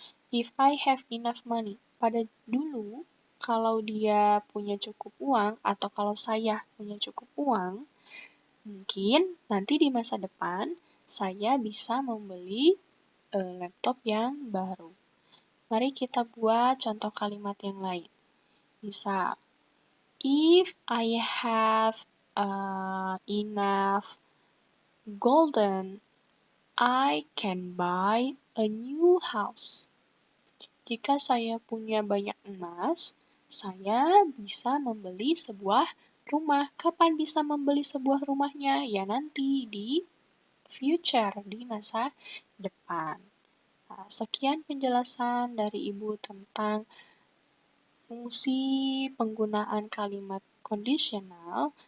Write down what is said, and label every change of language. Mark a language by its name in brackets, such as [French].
[English] If I have enough money. [Indonesian] Pada dulu, kalau dia punya cukup uang, atau kalau saya punya cukup uang, mungkin nanti di masa depan saya bisa membeli laptop yang baru. Mari kita buat contoh kalimat yang lain. Misal, [English] if I have enough golden, I can buy a new house. [Indonesian] Jika saya punya banyak emas, saya bisa membeli sebuah rumah. Kapan bisa membeli sebuah rumahnya? Ya nanti di future, di masa depan. Nah, sekian penjelasan dari Ibu tentang fungsi penggunaan kalimat kondisional.